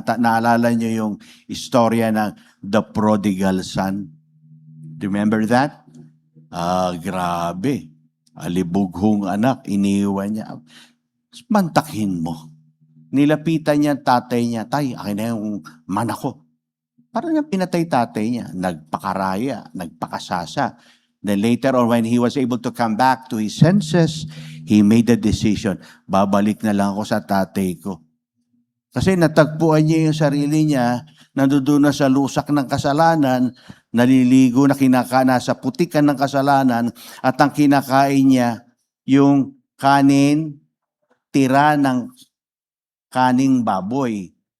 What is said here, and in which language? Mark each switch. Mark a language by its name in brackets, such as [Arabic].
[Filipino] Naalala niyo yung istorya ng [English] the prodigal son? Do you remember that? [Filipino] Grabe. Alibughong anak, iniwan niya. Mantakhin mo. Nilapitan niya tatay niya, tay, akin na yung mana ko. Parang niyang pinatay tatay niya. Nagpakaraya, nagpakasasa. [English] Then later on, when he was able to come back to his senses, he made the decision, [Filipino] babalik na lang ako sa tatay ko. Kasi natagpuan niya yung sarili niya, nandoon na sa lusak ng kasalanan, naliligo na nasa putikan ng kasalanan, at ang kinakain niya, yung kanin, tira ng kaning baboy.